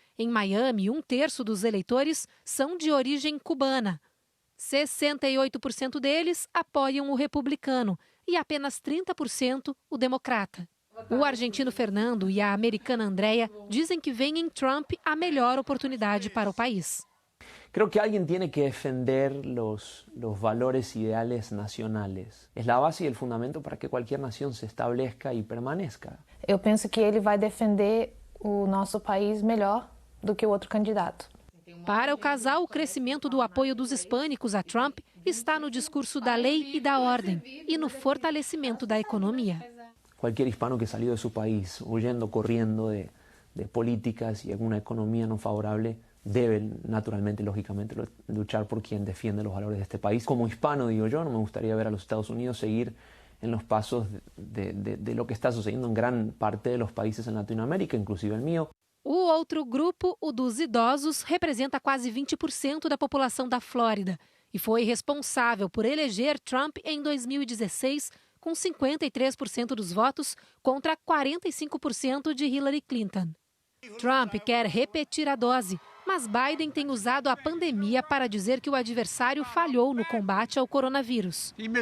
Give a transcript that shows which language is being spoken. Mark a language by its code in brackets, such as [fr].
[pt] Em Miami, 1/3 dos eleitores são de origem cubana. 68% deles apoiam o republicano e apenas 30% o democrata. O argentino Fernando e a americana Andrea dizem que veem em Trump a melhor oportunidade para o país. [es] Creo que alguien tiene que defender los valores ideales nacionales. Es la base y el fundamento para que cualquier nación se establezca y permanezca. [pt] Eu penso que ele vai defender o nosso país melhor do que o outro candidato. Para o casal, o crescimento do apoio dos hispânicos a Trump está no discurso da lei e da ordem e no fortalecimento da economia. [es] Cualquier hispano que salió de su país huyendo, corriendo de políticas y alguna economía no favorable debe naturalmente, lógicamente, luchar por quien defiende los valores de este país. Como hispano, digo yo, no me gustaría ver a los Estados Unidos seguir en los pasos de lo que está sucediendo en gran parte de los países en Latinoamérica, inclusive el mío. [pt] O outro grupo, o dos idosos, representa quase 20% da população da Flórida e foi responsável por eleger Trump em 2016, com 53% dos votos contra 45% de Hillary Clinton. Trump quer repetir a dose, mas Biden tem usado a pandemia para dizer que o adversário falhou no combate ao coronavírus.